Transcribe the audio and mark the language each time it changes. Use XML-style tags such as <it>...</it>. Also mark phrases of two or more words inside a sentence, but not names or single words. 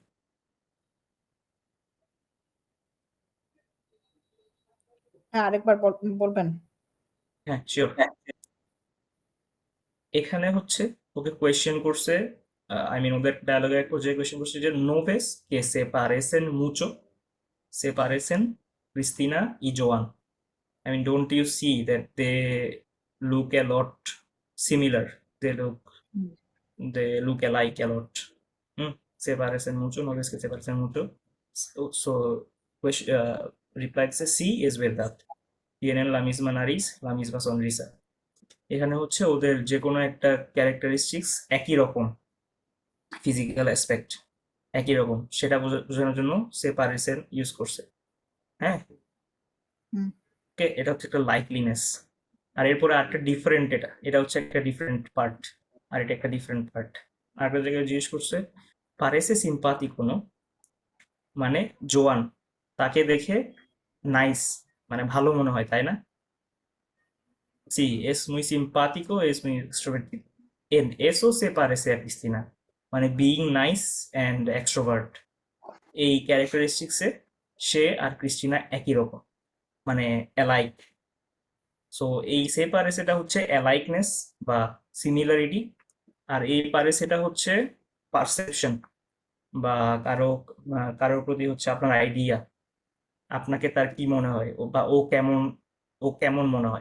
<bn>হ্যাঁ, আরেকবার বলবেন। হ্যাঁ, শিওর। এখানে হচ্ছে ওকে কোয়েশ্চেন করছে,</bn> <en>I mean</en> <bn>ওদের ডায়ালগে এক পর্যায়ে কোয়েশ্চেন করছে যে</bn> <es>no ves que se parecen mucho, se parecen Cristina y Joan.</es> <en>I mean, don't you see that they look a lot similar? They look alike a lot.</en> <es>Se parecen mucho, no ves que se parecen mucho.</es> <en>So reply</en> <es>dice sí, es verdad. Tienen la misma nariz, la misma sonrisa.</es> <bn>এখানে হচ্ছে ওদের যে কোনো একটা ক্যারেক্টারিস্টিক্স একই রকম,</bn> <en>physical aspect</en> <bn>একই রকম, সেটা বোঝানোর জন্য</bn> <es>se parecen</es> <bn>ইউজ করছে। হ্যাঁ, ওকে, এটা হচ্ছে একটা লাইকলিনেস। আর এরপরে আরেকটা ডিফারেন্ট, এটা হচ্ছে একটা</bn> <en>different part,</en> <bn>আর এটা একটা</bn> <en>different part.</en> <bn>আরেকটা জায়গায় জিজ্ঞেস করছে</bn> <es>parece simpático, ¿no?</es> <bn>মানে জোয়ান, তাকে দেখে নাইস, মানে ভালো মনে হয়, তাই না?</bn> <es>Sí, es muy simpático, es muy extrovertido. En eso se parece a Cristina.</es> <bn>মানে</bn> <en>being nice and extrovert,</en> <bn>এই ক্যারেক্টারিস্টিক্সে সে আর ক্রিস্টিনা একই রকম, মানে অ্যালাইক। সো এই</bn> <es>se pareceটা</es> <bn>হচ্ছে অ্যালাইকনেস বা সিমিলারিটি, আর এই পারেসেটা হচ্ছে পারসেপশন বা কারোর প্রতি হচ্ছে আপনার আইডিয়া, আপনাকে তার কি মনে হয়, বা ও কেমন মনে হয়।</bn>